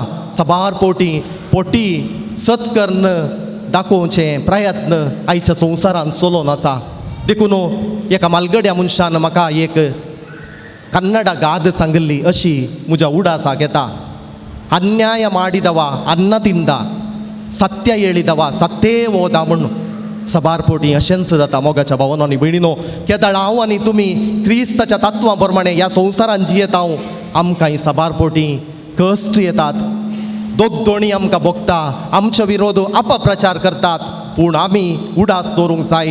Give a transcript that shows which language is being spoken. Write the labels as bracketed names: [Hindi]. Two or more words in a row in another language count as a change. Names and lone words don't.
[Konkani] साबार पोटी सत कर्ण दाखोवचें प्रयत्न आयच्या संवसारान चलोवन आसा. देखून एका मालगड्या मनशान म्हाका एक कन्नड गाद सांगली अशी म्हज्या उडासाक येता. [Kannada] अन्याय ಮಾಡಿದವ ಅನ್ನ ತಿಂದ सत्य ಹೇಳಿದವ सत्ये ಹೋದ [Konkani] म्हणून साबार पोटी अशेंच जाता. मोगाच्या भावांनो आनी भयणीनो, केदळ हांव आनी तुमी क्रिस्ताच्या तत्वां प्रमाणे ह्या संवसारान जियेता आमकां साबार पोटी कश्ट येतात, दोनी आमकां भोगता, आमचे विरोध अपप्रचार करतात. पूण आमी उडास दवरूंक जाय.